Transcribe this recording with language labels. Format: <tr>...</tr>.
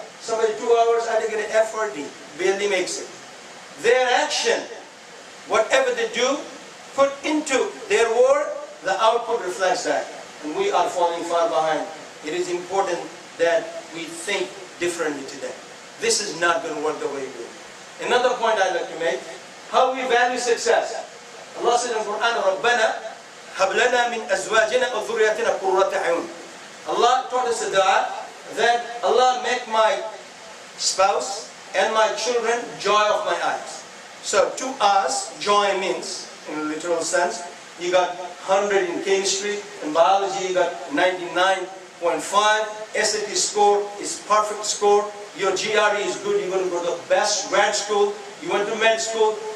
<en>Somebody 2 hours, either get an F or D, barely makes it. Their action, whatever they do, put into their work, the output reflects that. And we are falling far behind. It is important that we think differently today. This is not going to work the way we do. Another point I'd like to make, how we value success. Allah said in the Quran,</en> <ar>رَبَّنَا هَبْ لَنَا مِنْ أَزْوَاجِنَا وَذُرِّيَّتِنَا قُرَّةَ أَعْيُنٍ.</ar> <en>Allah taught us a dua that Allah make my spouse and my children joy of my eyes. So to us, joy means, in a literal sense, you got 100 in chemistry, in biology you got 99.5, SAT score is perfect score, your GRE is good, you're going to go to the best grad school, you went to med school.</en>